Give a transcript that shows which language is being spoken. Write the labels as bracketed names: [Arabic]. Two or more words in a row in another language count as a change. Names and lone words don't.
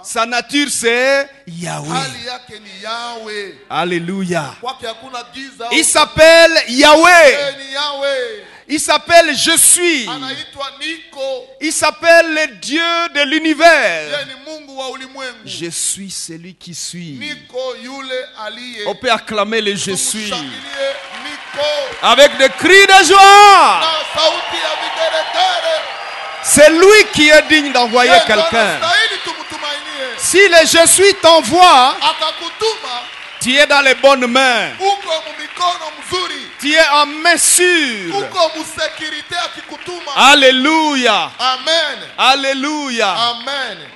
[French] sa nature c'est Yahweh. [Swahili] hali yake ni Yahweh. [French] Alléluia. [Swahili] Kwake hakuna giza. [French] Il s'appelle Yahweh. [Swahili] Yeye ni Yahweh. [French] Il s'appelle Je suis. [Swahili] Anaitwa Niko. [French] Il s'appelle le Dieu de l'univers. [Swahili] Yeye ni Mungu wa ulimwengu. [French] Je suis celui qui suis. [Swahili] Niko yule aliye. [French] On peut acclamer le Je suis [Swahili] Tumshangilie Niko. [French] avec des cris de joie. [Swahili] Na sauti ya vigelegele. [French] C'est lui qui est digne d'envoyer [Swahili] Yeye ndo [French] quelqu'un. [Swahili] anastahili tumtumainie. [French] Si le Je suis t'envoie, [Swahili] Akakutuma, [French] tu es dans les bonnes mains. [Swahili] uko mumikono mzuri. [French] Tu es en main sûre. [Swahili] Uko musekirite akikutuma. [French] Alléluia. [Swahili] Amen. [French] Alléluia. [Swahili] Amen.